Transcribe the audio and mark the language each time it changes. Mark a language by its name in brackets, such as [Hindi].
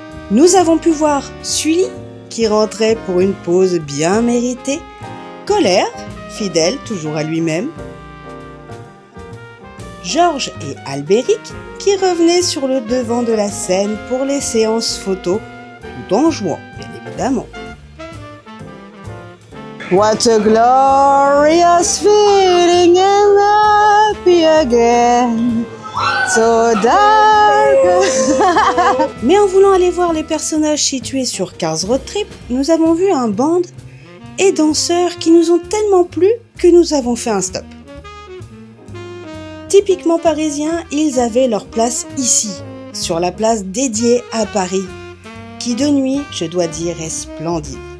[French] Nous avons pu voir Sully, qui rentrait pour une pause bien méritée, Colère, fidèle toujours à lui-même, Georges et Albéric, qui revenaient sur le devant de la scène pour les séances photos, tout en jouant, bien évidemment. [English] What a glorious feeling and happy again, so dark. [French] Mais en voulant aller voir les personnages situés sur Cars Road Trip, nous avons vu un band et danseurs qui nous ont tellement plu que nous avons fait un stop. Typiquement parisiens, ils avaient leur place ici, sur la place dédiée à Paris, qui de nuit, je dois dire, est splendide.